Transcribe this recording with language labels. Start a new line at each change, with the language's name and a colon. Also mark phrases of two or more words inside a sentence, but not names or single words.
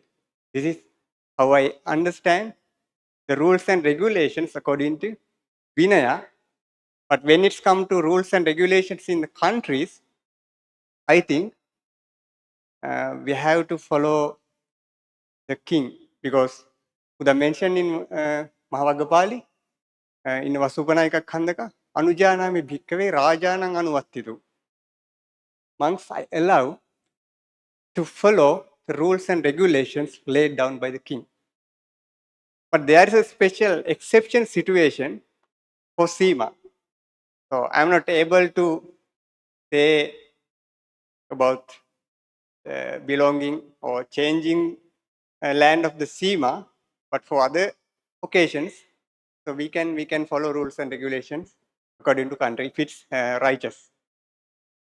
English: This is how I understand the rules and regulations according to Vinaya. But when it's come to rules and regulations in the countries, I think we have to follow the king, because Buddha mentioned in Mahavagga Pali, in Vasupanayika Khandaka,
Pali: Anujanami Bhikkhave Rajanang Anuvattitu.
English: Monks I allow to follow the rules and regulations laid down by the king. But there is a special exception situation for Sima. So I am not able to say about belonging or changing land of the Sima, but for other occasions, so we can follow rules and regulations according to country if it's righteous.